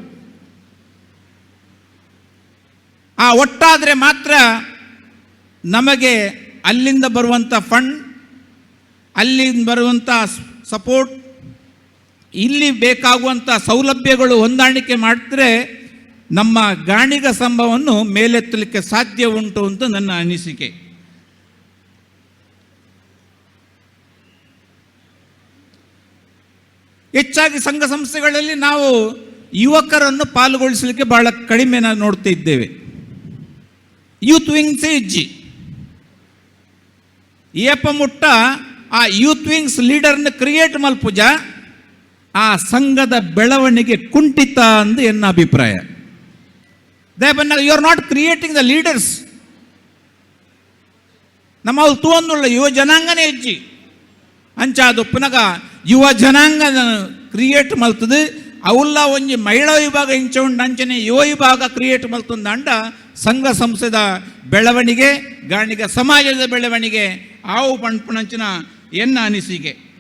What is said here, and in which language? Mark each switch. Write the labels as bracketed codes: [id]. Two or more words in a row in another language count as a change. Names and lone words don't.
[kn] ಆ ಒಟ್ಟಾದರೆ ಮಾತ್ರ ನಮಗೆ ಅಲ್ಲಿಂದ ಬರುವಂಥ ಫಂಡ್, ಅಲ್ಲಿಂದ ಬರುವಂಥ ಸಪೋರ್ಟ್, ಇಲ್ಲಿ ಬೇಕಾಗುವಂಥ ಸೌಲಭ್ಯಗಳು ಹೊಂದಾಣಿಕೆ ಮಾಡಿದ್ರೆ ನಮ್ಮ ಗಾಣಿಗ ಸಂಘವನ್ನು ಮೇಲೆತ್ತಲಿಕ್ಕೆ ಸಾಧ್ಯ ಉಂಟು ಅಂತ ನನ್ನ ಅನಿಸಿಕೆ. ಹೆಚ್ಚಾಗಿ ಸಂಘ ಸಂಸ್ಥೆಗಳಲ್ಲಿ ನಾವು ಯುವಕರನ್ನು ಪಾಲ್ಗೊಳಿಸಲಿಕ್ಕೆ ಬಹಳ ಕಡಿಮೆ ನಾವು ನೋಡ್ತಾ ಇದ್ದೇವೆ. [en] youth wings [tcy] ಇಜ್ಜಿ ಏಪ ಮುಟ್ಟ ಆ [en] youth wings [tcy] ಲೀಡರ್ನ ಕ್ರಿಯೇಟ್ ಮಲ್ಪುಜ ಆ ಸಂಘದ ಬೆಳವಣಿಗೆ ಕುಂಠಿತ ಅಂದು ಎನ್ನ ಅಭಿಪ್ರಾಯ. [en] you are not creating the leaders. [tcy] ನಮ್ಮ ತೂವೊಂದುಳ್ಳ ಯುವ ಜನಾಂಗನೇ ಹೆಜ್ಜಿ ಅಂಚಾದು ಪುನಗ ಯುವ ಜನಾಂಗ ಕ್ರಿಯೇಟ್ ಮಲ್ತದು ಅವಲ್ಲ ಒಂಜಿ ಮಹಿಳಾ ವಿಭಾಗ ಇಂಚ ಉಂಡು ಅಂಚನೆ ಯುವ ವಿಭಾಗ ಕ್ರಿಯೇಟ್ ಮಲ್ತಂದ ಅಂಡ ಸಂಘ ಸಂಸ್ಥೆದ ಬೆಳವಣಿಗೆ, ಗಾಣಿಗ ಸಮಾಜದ ಬೆಳವಣಿಗೆ ಆವು ಪಂಪುಣಂಚಿನ ಎನ್ನ ಅನಿಸಿಕೆ.